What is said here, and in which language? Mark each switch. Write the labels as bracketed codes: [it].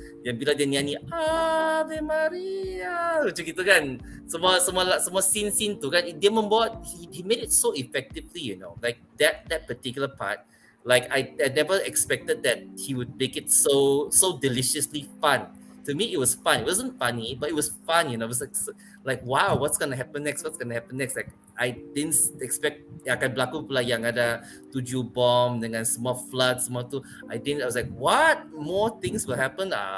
[ms] Yang bila dia nyanyi Ave Maria macam gitu kan, semua scene tu kan, dia membuat, [en] he made it so effectively, you know, like that particular part. Like I never expected that he would make it so deliciously fun. To me, it was fun. It wasn't funny, but it was fun. You know, it was like wow, what's gonna happen next? Like I didn't expect [ms] akan berlaku pula yang ada 7 bom dengan semua flood semua tu. [en] I was like, what more things will happen?